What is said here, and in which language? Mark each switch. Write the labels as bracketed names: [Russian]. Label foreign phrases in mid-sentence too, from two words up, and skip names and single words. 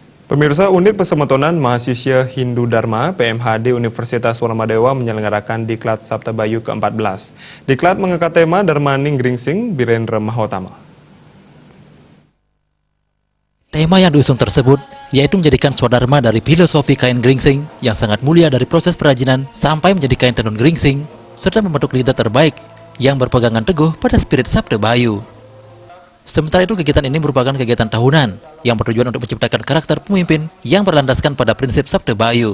[Indonesian] Pemirsa, Unit Pesemetonan Mahasiswa Hindu Dharma PMHD Universitas Warmadewa menyelenggarakan Diklat Sabta Bayu ke-14. Diklat mengangkat tema Dharmaning Gringsing Birendra Mahotama. Tema yang diusung tersebut yaitu menjadikan swadharma dari filosofi kain gringsing yang sangat mulia dari proses perajinan sampai menjadi kain tenun gringsing, serta membentuk lidah terbaik yang berpegangan teguh pada spirit Sabta Bayu. Sementara itu, kegiatan ini merupakan kegiatan tahunan yang bertujuan untuk menciptakan karakter pemimpin yang berlandaskan pada prinsip Sabta Bayu.